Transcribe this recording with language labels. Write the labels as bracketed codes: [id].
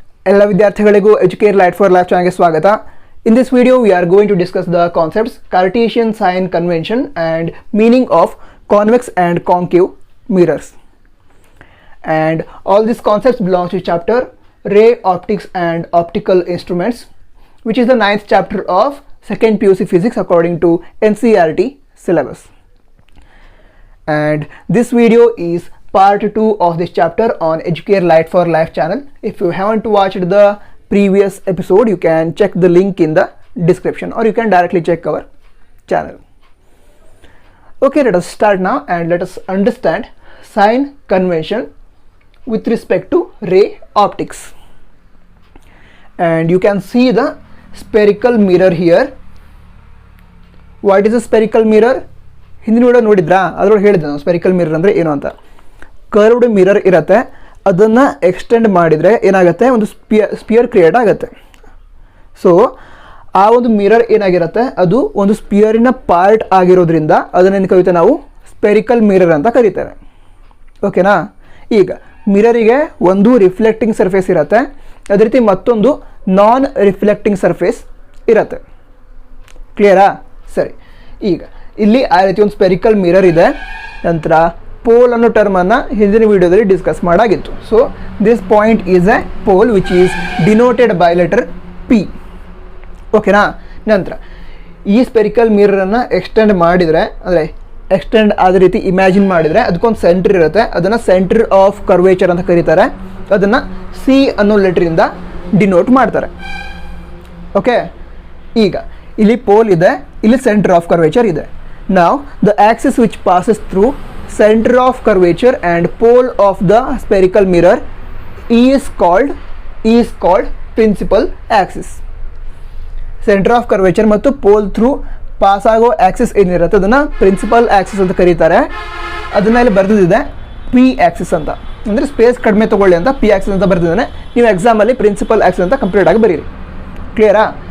[kn] ಎಲ್ಲ ವಿದ್ಯಾರ್ಥಿಗಳಿಗೂ Educare light for life ಚಾನಲ್ಗೆ ಸ್ವಾಗತ. [en] In this video we are going to discuss the concepts Cartesian sign convention and meaning of convex and concave mirrors. And all these concepts belong to chapter Ray Optics and Optical Instruments, which is the 9th chapter of 2nd PUC Physics according to NCERT syllabus. And this video is part 2 of this chapter on Educare Light for Life channel. If you haven't watched the previous episode, you can check the link in the description, or you can directly check our channel. Okay, let us start now and let us understand sign convention with respect to ray optics. And you can see the spherical mirror here. What is a spherical mirror? [kn] ಹಿಂದಿನ video ನೋಡಿದ್ರಾ? ಅದರೊಳಗೆ ಹೇಳಿದ್ದೆ ನಾನು spherical mirror ಅಂದರೆ ಏನು ಅಂತ. Curved mirror ಇರುತ್ತೆ, ಅದನ್ನು ಎಕ್ಸ್ಟೆಂಡ್ ಮಾಡಿದರೆ ಏನಾಗುತ್ತೆ, ಒಂದು ಸ್ಪಿಯರ್ ಕ್ರಿಯೇಟ್ ಆಗುತ್ತೆ. ಸೊ ಆ ಒಂದು ಮಿರರ್ ಏನಾಗಿರುತ್ತೆ, ಅದು ಒಂದು ಸ್ಪಿಯರಿನ ಪಾರ್ಟ್ ಆಗಿರೋದ್ರಿಂದ ಅದನ್ನೇನು ಕರಿತೇವೆ ನಾವು ಸ್ಪೆರಿಕಲ್ ಮಿರರ್ ಅಂತ ಕರಿತೇವೆ. ಓಕೆನಾ? ಈಗ ಮಿರರಿಗೆ ಒಂದು ರಿಫ್ಲೆಕ್ಟಿಂಗ್ ಸರ್ಫೇಸ್ ಇರುತ್ತೆ, ಅದೇ ರೀತಿ ಮತ್ತೊಂದು ನಾನ್ ರಿಫ್ಲೆಕ್ಟಿಂಗ್ ಸರ್ಫೇಸ್ ಇರುತ್ತೆ. ಕ್ಲಿಯರಾ? ಸರಿ, ಈಗ ಇಲ್ಲಿ ಆ ರೀತಿ ಒಂದು ಸ್ಪೆರಿಕಲ್ ಮಿರರ್ ಇದೆ. ನಂತರ ಪೋಲ್ ಅನ್ನೋ ಟರ್ಮನ್ನು ಹಿಂದಿನ ವಿಡಿಯೋದಲ್ಲಿ discuss ಮಾಡಾಗಿತ್ತು. [en] So this point is a pole which is denoted by letter P. ಓಕೆನಾ? [kn] ನಂತರ ಈ ಸ್ಪೆರಿಕಲ್ ಮಿರರನ್ನು ಎಕ್ಸ್ಟೆಂಡ್ ಮಾಡಿದರೆ, ಅಂದರೆ ಎಕ್ಸ್ಟೆಂಡ್ ಆದ ರೀತಿ ಇಮ್ಯಾಜಿನ್ ಮಾಡಿದರೆ ಅದಕ್ಕೊಂದು ಸೆಂಟ್ರ್ ಇರುತ್ತೆ, ಅದನ್ನು ಸೆಂಟ್ರ್ ಆಫ್ ಕರ್ವೇಚರ್ ಅಂತ ಕರೀತಾರೆ. ಅದನ್ನು ಸಿ ಅನ್ನೋ ಲೆಟ್ರಿಂದ ಡಿನೋಟ್ ಮಾಡ್ತಾರೆ. ಓಕೆ, ಈಗ ಇಲ್ಲಿ ಪೋಲ್ ಇದೆ, ಇಲ್ಲಿ ಸೆಂಟರ್ ಆಫ್ ಕರ್ವೇಚರ್ ಇದೆ. [en] Now the axis which passes through center of curvature and pole of the spherical mirror is called principal axis. [kn] Center of curvature ಮತ್ತು [en] pole through [kn] ಪಾಸ್ ಆಗೋ Axis ಏನಿರುತ್ತೆ ಅದನ್ನು principal Axis ಅಂತ ಕರೀತಾರೆ. ಅದನ್ನ ಇಲ್ಲಿ ಬರೆದಿದೆ ಪಿ ಆಕ್ಸಿಸ್ ಅಂತ, ಅಂದರೆ ಸ್ಪೇಸ್ ಕಡಿಮೆ ತೊಗೊಳ್ಳಿ ಅಂತ ಪಿ ಆಕ್ಸಿಸ್ ಅಂತ ಬರೆದಿದ್ದಾನೆ. ನೀವು ಎಕ್ಸಾಮಲ್ಲಿ ಪ್ರಿನ್ಸಿಪಲ್ ಆಕ್ಸಿಸ್ ಅಂತ ಕಂಪ್ಲೀಟ್ ಆಗಿ ಬರೀರಿ. ಕ್ಲಿಯರಾ?